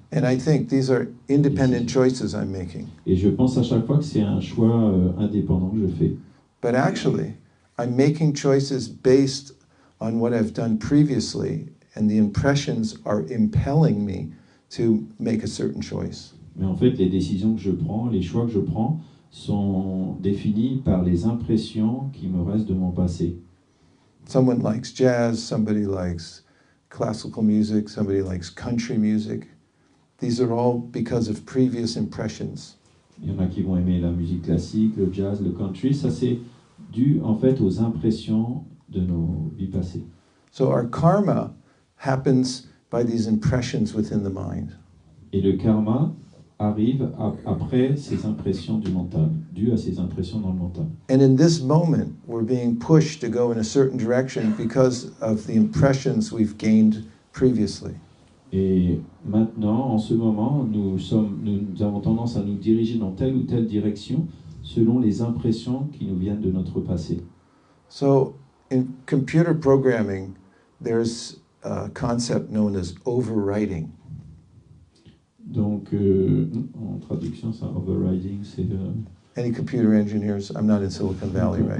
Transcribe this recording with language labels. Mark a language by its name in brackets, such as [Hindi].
[English] And I think these are independent choices I'm making. [French] Et je pense à chaque fois que c'est un choix indépendant que je fais. [English] But actually, I'm making choices based on what I've done previously, and the impressions are impelling me to make a certain choice. [French] Mais en fait, les décisions que je prends, les choix que je prends, sont définis par les impressions qui me restent de mon passé. [English] Someone likes jazz, somebody likes classical music, somebody likes country music. These are all because of previous impressions. [French] Il y en a qui vont aimer la musique classique, le jazz, le country. Ça, c'est dû en fait aux impressions de nos vies passées. [English] So our karma happens by these impressions within the mind. [French] Et le karma arrive après ces impressions du mental, dû à ces impressions dans le mental. [English] And in this moment, we're being pushed to go in a certain direction because of the impressions we've gained previously. [French] Et maintenant, en ce moment, nous avons tendance à nous diriger dans telle ou telle direction selon les impressions qui nous viennent de notre passé. [English] So in computer programming, there's a concept known as overwriting. [French] Donc, en traduction, ça, overriding, c'est... [English] Any computer engineers? I'm not in Silicon Valley, right?